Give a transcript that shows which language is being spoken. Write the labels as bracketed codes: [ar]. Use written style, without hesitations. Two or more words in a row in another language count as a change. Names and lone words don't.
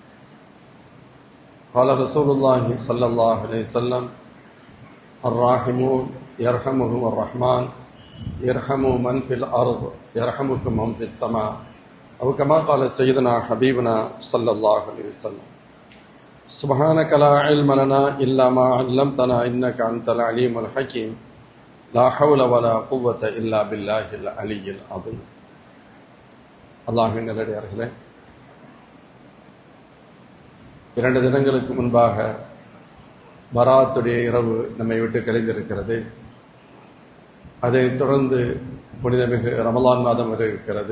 [ar] قال رسول الله صلى الله عليه وسلم: الراحمون يرحمهم الرحمن يرحموا من في الأرض يرحمكم من في السماء أو كما قال سيدنا حبيبنا صلى الله عليه وسلم. سبحانك لا علم لنا إلا ما علمتنا إنك أنت العليم الحكيم لا حول ولا قوة إلا بالله العلي العظيم. [ta] அல்லாஹ்வின் நல்லடியார்களே, 2 தினங்களுக்கு முன்பாக பராத்துடைய இரவு நம்மை விட்டு கழிந்திருக்கிறது. அதைத் தொடர்ந்து புனிதமிகு ரமலான் மாதம் வரை இருக்கிறது.